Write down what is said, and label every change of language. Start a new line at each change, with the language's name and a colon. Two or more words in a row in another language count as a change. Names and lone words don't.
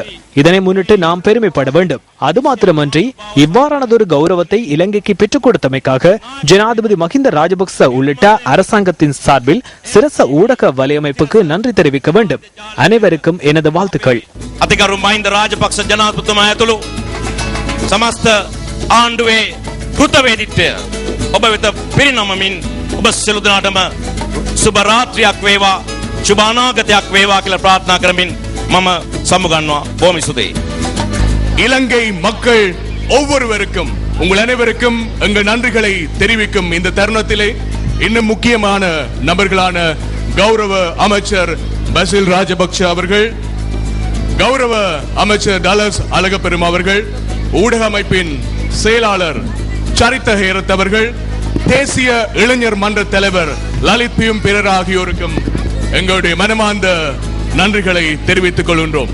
Tamil: இதனை முன்னிட்டு நாம் பெருமைப்பட வேண்டும். அது மாத்திரமன்றி இவ்வாறானதொரு கௌரவத்தை இலங்கைக்கு பெற்றுக் கொடுத்தமைக்காக ஜனாதிபதி மஹிந்த ராஜபக்ச உள்ளிட்ட அரசாங்கத்தின் சார்பில் சிரச ஊடக வலையமைப்புக்கு நன்றி தெரிவிக்க வேண்டும். அனைவருக்கும் எனது வாழ்த்துக்கள்.
Sinhala: समस्त ආණ්ඩුවේ කෘතවේදීත්වය ඔබ වෙත පිරිනමමින් ඔබ සියලු දෙනාටම සුබ රාත්‍රියක් වේවා සුබ අනාගතයක් වේවා කියලා ප්‍රාර්ථනා කරමින් මම සමුගන්නවා. බොහොම ස්තුතියි.
Tamil: இலங்கை மக்கள் ஒவ்வொருவருக்கும் உங்கள் அனைவருக்கும் எங்கள் நன்றிகளை தெரிவிக்கும் இந்த தருணத்திலே இன்னும் முக்கியமான நபர்களான கௌரவ அமைச்சர் பசில் ராஜபக்ஷ அவர்கள், கௌரவ அமைச்சர் டலஸ் அழகப்பெரும அவர்கள், ஊடக அமைப்பின் செயலாளர் சரித்த ஹேரத் அவர்கள், தேசிய இளைஞர் மன்ற தலைவர் லலித் பியும் பிறர் ஆகியோருக்கும் எங்களுடைய மனமார்ந்த நன்றிகளை தெரிவித்துக் கொள்கின்றோம்.